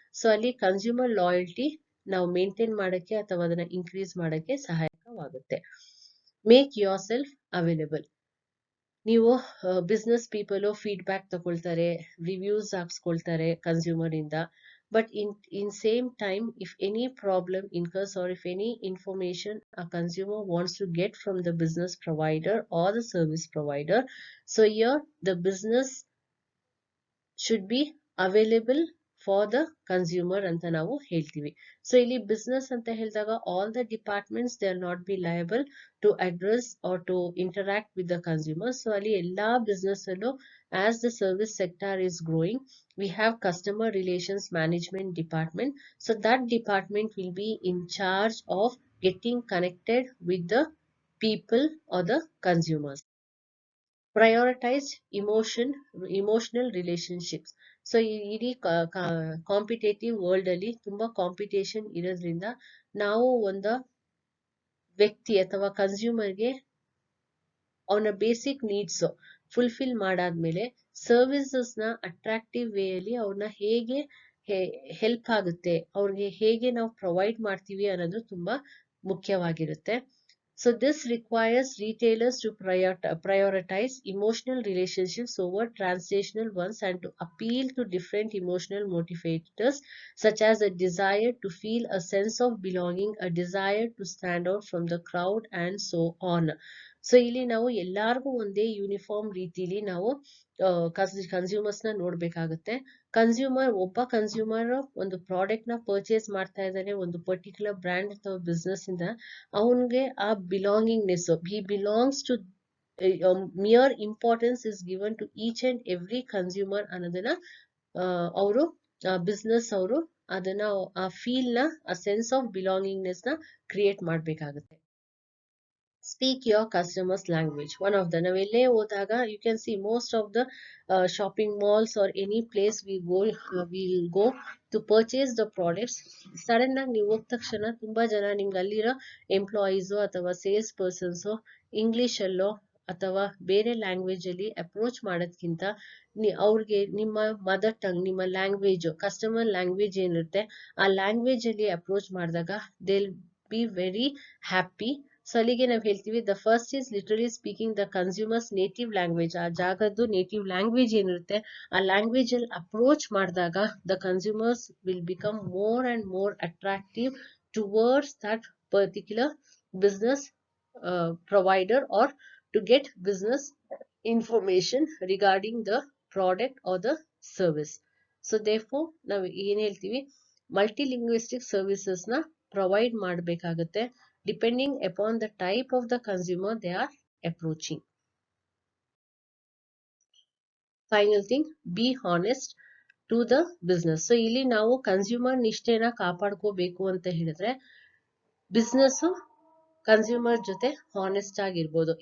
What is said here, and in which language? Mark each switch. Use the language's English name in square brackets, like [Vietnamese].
[Kannada] So ಅಲ್ಲಿ consumer loyalty ನಾವು maintain ಮಾಡಕ್ಕೆ ಅಥವಾ ಅದನ್ನ ಇನ್ಕ್ರೀಸ್ ಮಾಡಕ್ಕೆ ಸಹಾಯಕವಾಗುತ್ತೆ. [English] Make yourself available. [Kannada] ನೀವು ಬಿಸ್ನೆಸ್ ಪೀಪಲ್ ಫೀಡ್ಬ್ಯಾಕ್ ತಗೊಳ್ತಾರೆ, ರಿವ್ಯೂಸ್ ಹಾಕ್ಸ್ಕೊಳ್ತಾರೆ ಕನ್ಸ್ಯೂಮರ್ ಇಂದ. [English] but in same time, if any problem incurs or if any information a consumer wants to get from the business provider or the service provider, so here the business should be available for the consumer [Kannada] ಅಂತ ನಾವು ಹೇಳ್ತೀವಿ. [English] so [Kannada] ಇಲ್ಲಿ business ಅಂತ ಹೇಳಿದಾಗ [English] All the departments they are not be liable to address or to interact with the consumer. So [Kannada] ಅಲ್ಲಿ ಎಲ್ಲಾ business ಅಲ್ಲೂ [English] As the service sector is growing, we have customer relations management department. So that department will be in charge of getting connected with the people or the consumers. Prioritize emotional relationships. [Kannada] So ಇಡೀ competitive world ಅಲ್ಲಿ ತುಂಬಾ competition ಇರೋದ್ರಿಂದ ನಾವು ಒಂದು ವ್ಯಕ್ತಿ ಅಥವಾ ಕನ್ಸ್ಯೂಮರ್ಗೆ ಅವನ basic needs fulfil ಮಾಡಾದ್ಮೇಲೆ ಸರ್ವಿಸಸ್ ನ ಅಟ್ರಾಕ್ಟಿವ್ ವೇ ಅಲ್ಲಿ ಅವ್ರನ್ನ ಹೇಗೆ ಹೆಲ್ಪ್ ಆಗುತ್ತೆ, ಅವ್ರಿಗೆ ಹೇಗೆ ನಾವು ಪ್ರೊವೈಡ್ ಮಾಡ್ತೀವಿ ಅನ್ನೋದು ತುಂಬಾ ಮುಖ್ಯವಾಗಿರುತ್ತೆ. [English] So this requires retailers to prioritize emotional relationships over transactional ones and to appeal to different emotional motivators such as a desire to feel a sense of belonging, a desire to stand out from the crowd and so on. [Kannada] So ಇಲ್ಲಿ ನಾವು ಎಲ್ಲಾರ್ಗೂ ಒಂದೇ uniform ರೀತಿಲಿ ನಾವು consumers ನ ನೋಡ್ಬೇಕಾಗುತ್ತೆ. ಒಬ್ಬ consumer ಒಂದು product ನ ಪರ್ಚೇಸ್ ಮಾಡ್ತಾ ಇದ್ದಾನೆ ಒಂದು ಪರ್ಟಿಕ್ಯುಲರ್ ಬ್ರ್ಯಾಂಡ್ ಅಥವಾ ಬಿಸ್ನೆಸ್ ಇಂದ, ಅವನ್ಗೆ ಆ belongingness, [English] he belongs to mere importance is given to each and every consumer [Kannada] ಅನ್ನೋದನ್ನ ಅವರು ಬಿಸ್ನೆಸ್ ಅವರು ಅದನ್ನ ಆ ಫೀಲ್ ನ ಆ ಸೆನ್ಸ್ ಆಫ್ ಬಿಲಾಂಗಿಂಗ್ನೆಸ್ ನ ಕ್ರಿಯೇಟ್ ಮಾಡ್ಬೇಕಾಗುತ್ತೆ. [English] Speak your customers language. One of the [Kannada] ನಾವೆಲ್ಲೇ ಹೋದಾಗ [English] you can see most of the shopping malls or any place we'll go to purchase the products. [Kannada] Sudden ಆಗಿ ನೀವು ಹೋದ ತಕ್ಷಣ ತುಂಬಾ ಜನ ನಿಮ್ಗೆ ಅಲ್ಲಿರೋ ಎಂಪ್ಲಾಯೀಸ್ ಅಥವಾ ಸೇಲ್ಸ್ ಪರ್ಸನ್ಸ್ ಇಂಗ್ಲಿಷ್ ಅಲ್ಲೋ ಅಥವಾ ಬೇರೆ ಲ್ಯಾಂಗ್ವೇಜ್ ಅಲ್ಲಿ ಅಪ್ರೋಚ್ ಮಾಡೋದ್ಕಿಂತ ಅವ್ರಿಗೆ ನಿಮ್ಮ ಮದರ್ ಟಂಗ್, ನಿಮ್ಮ ಲ್ಯಾಂಗ್ವೇಜ್, ಕಸ್ಟಮರ್ ಲ್ಯಾಂಗ್ವೇಜ್ ಏನಿರುತ್ತೆ ಆ ಲ್ಯಾಂಗ್ವೇಜ್ ಅಲ್ಲಿ ಅಪ್ರೋಚ್ ಮಾಡಿದಾಗ [English] They be very happy. So [Kannada] ಅಲ್ಲಿಗೆ ನಾವು ಹೇಳ್ತೀವಿ [English] The first is literally speaking the consumers native language. [Kannada] ಆ ಜಾಗದ್ದು ನೇಟಿವ್ ಲ್ಯಾಂಗ್ವೇಜ್ ಏನಿರುತ್ತೆ ಆ ಲ್ಯಾಂಗ್ವೇಜ್ ಅಲ್ಲಿ ಅಪ್ರೋಚ್ ಮಾಡಿದಾಗ [English] The consumers will become more and more attractive towards that particular business provider or to get business information regarding the product or the service. So therefore [Kannada] ನಾವು ಏನ್ ಹೇಳ್ತೀವಿ [English] multilinguistic services [Kannada] ನ provide ಮಾಡಬೇಕಾಗುತ್ತೆ [English] depending upon the type of the consumer they are approaching. Final thing, be honest to the business. [Kannada] So ಇಲ್ಲಿ ನಾವು consumer ನಿಷ್ಠೆನ ಕಾಪಾಡ್ಕೋಬೇಕು ಅಂತ ಹೇಳಿದ್ರೆ business consumer ಜೊತೆ ಹಾನೆಸ್ಟ್ ಆಗಿರ್ಬೋದು.